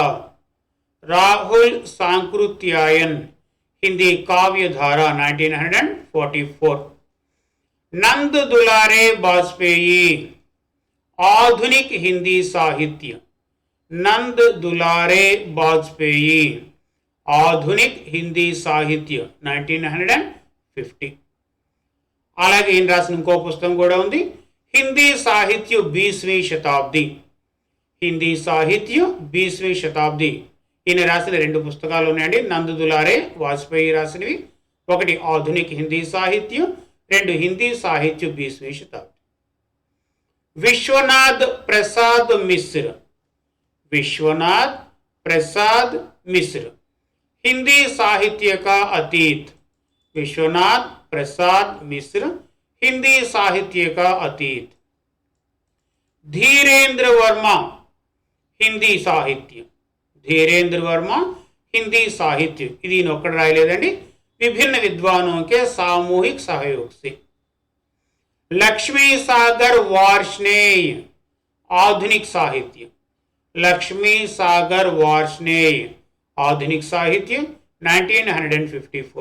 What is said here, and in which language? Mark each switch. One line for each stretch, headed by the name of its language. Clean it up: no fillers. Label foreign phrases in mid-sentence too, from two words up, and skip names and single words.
Hindi: राहुल सांकृत्यायन हिंदी काव्य धारा 1944. नंद दुलारे वाजपेयी आधुनिक हिंदी साहित्य. नंद दुलारे वाजपेयी आधुनिक हिंदी साहित्य 1950.
Telugu: అలాగే ఈయన రాసిన ఇంకో పుస్తకం కూడా ఉంది, హిందీ సాహిత్య 20वीं శతాబ్ది. హిందీ సాహిత్య 20वीं శతాబ్ది. ఈయన రాసిన 2 పుస్తకాలు ఉన్నాయండి, నంద్ దులారే వాజ్పేయి రాసినవి. ఒకటి ఆధునిక హిందీ సాహిత్యం, 2 हिंदी साहित्य 20वीं शताब्दी.
Hindi: विश्वनाथ प्रसाद मिश्र. विश्वनाथ प्रसाद मिश्र हिंदी साहित्य का अतीत. विश्वनाथ प्रसाद मिश्र हिंदी साहित्य का अतीत. धीरेन्द्र वर्मा हिंदी साहित्य. धीरेन्द्र वर्मा हिंदी साहित्य.
Telugu: ఇది ఒక్కడ రాయలేదండి,
Hindi: विभिन्न विद्वानों के सामूहिक सहयोग से. लक्ष्मी सागर वार्ष्णेय आधुनिक साहित्य. लक्ष्मी सागर वार्ष्णेय आधुनिक साहित्य 1954.